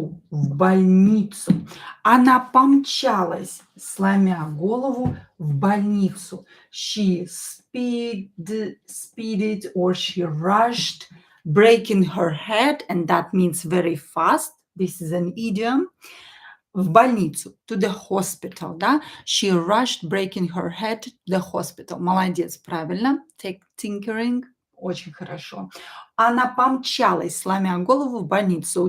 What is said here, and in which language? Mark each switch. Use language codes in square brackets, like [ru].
[ru] В больницу. Она помчалась, сломя голову, в больницу. [en] She speeded or she rushed, breaking her head, and that means very fast. This is an idiom. [ru] В больницу, [en] to the hospital, да? She rushed, breaking her head to the hospital. [ru] Молодец, правильно. [en] Take tinkering. [ru] Очень хорошо. Она помчалась, сломя голову, в больницу.